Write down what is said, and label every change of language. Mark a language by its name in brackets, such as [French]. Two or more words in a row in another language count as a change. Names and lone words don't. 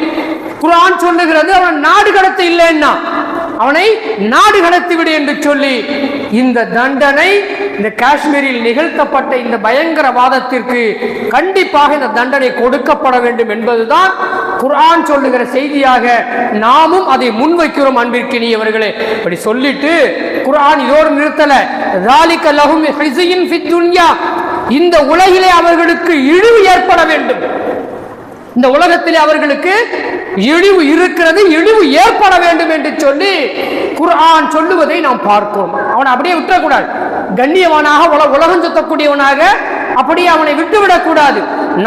[Tamil] குர்ஆன் சொல்லுகிறது, அவன் நாடு கடத்த இல்லைன்னா அவனை நாடு கடத்திவிடு என்று சொல்லி இந்த தண்டனை, இந்த காஷ்மீரில் நிகழ்த்தப்பட்ட இந்த பயங்கரவாதத்திற்கு கண்டிப்பாக இந்த தண்டனை கொடுக்கப்பட வேண்டும் என்பதுதான் குர்ஆன் சொல்லுகிற செய்தியாக நாமும் அதை முன்வைக்கிறோம். அன்பிற்கினியவர்களே, இப்படி சொல்லிட்டு குர்ஆன் இதோடு நிறுத்தல. [Arabic] ذَلِكَ لَهُمْ خِزْيٌ فِي الدُّنْيَا, [Tamil] இந்த உலகிலே அவர்களுக்கு இழிவு ஏற்பட வேண்டும். இந்த உலகத்திலே அவர்களுக்கு இழிவு இருக்கிறது, இழிவு ஏற்பட வேண்டும் என்று சொல்லி குர்ஆன் சொல்லுவதை நாம் பார்க்கிறோம். அவனை அப்படியே விட்டுறக்கூடாது. கண்ணியவனாக உலகம் சுத்தக்கூடியவனாக அப்படியே அவனை விட்டுவிடக் கூடாது.